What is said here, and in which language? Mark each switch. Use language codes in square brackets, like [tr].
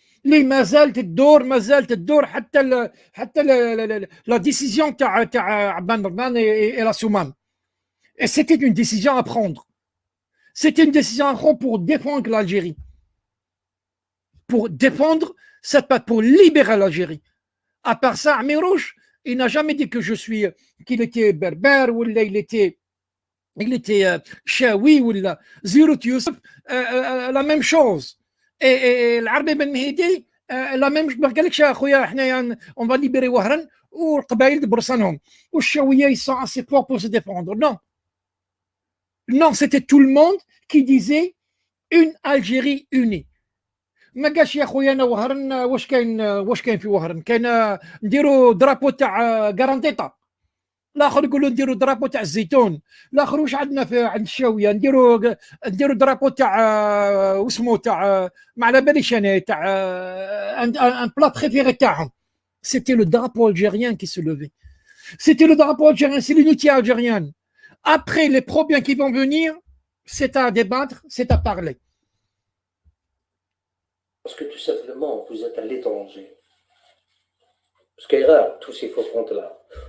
[ar] اللي مازال تدور حتى [fr] لا ديسيزيون [ar] تاع عبان رمان et la Soumane. [fr] Et c'était une décision à prendre. C'était une décision à prendre pour défendre l'Algérie. Pour défendre cette patte, pour libérer l'Algérie. À part ça, Amirouche, il n'a jamais dit que qu'il était berbère ou il était Chaoui ou Zirut Youssef, la même chose. Et l'Arabie Ben Mehdi, la même chose. On va libérer Wahran ou القبائل de Broussanoum. Ou Chaouia, ils sont assez forts pour se défendre. Non. Non, c'était tout le monde qui disait une Algérie unie. [ar] ما قالش يا خويا انا وهران واش كاين في وهران كاين نديروا درابو تاع كارانتيطا الاخر يقول له نديروا درابو تاع الزيتون الاخر واش عندنا في عند الشاويه نديروا درابو تاع واسمو تاع ما على باليش انا تاع ان بلا بريفيري تاعهم. [fr] C'était le drapeau algérien qui se levait. C'était le drapeau algérien, c'est l'unité algérienne. Après les problèmes qui vont venir, c'est à débattre, c'est à parler. Parce que tout simplement, vous êtes à l'étranger. Parce qu'il y a tous ces faux comptes-là.